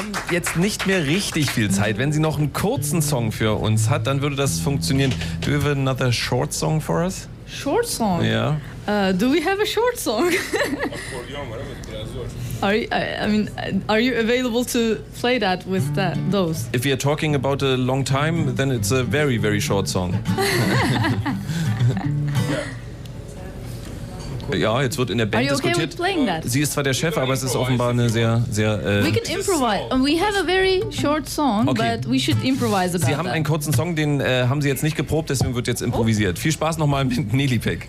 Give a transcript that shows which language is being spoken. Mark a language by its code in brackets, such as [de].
[de] jetzt nicht mehr richtig viel Zeit. Wenn sie noch einen kurzen Song für uns hat, dann würde das funktionieren. [en] Do you have another short song for us? Short song? Yeah. Do we have a short song? are you available to play that with that, those? If we are talking about a long time, then it's a very, very short song. [de] Ja, jetzt wird in der Band diskutiert. Sie ist zwar der Chef, aber es ist offenbar eine sehr, sehr... [en] We can improvise. We have a very short song, okay. But we should improvise about [de] Sie haben [en] that. [de] Einen kurzen Song, den haben Sie jetzt nicht geprobt, deswegen wird jetzt improvisiert. Oh. Viel Spaß nochmal mit Neely Peck.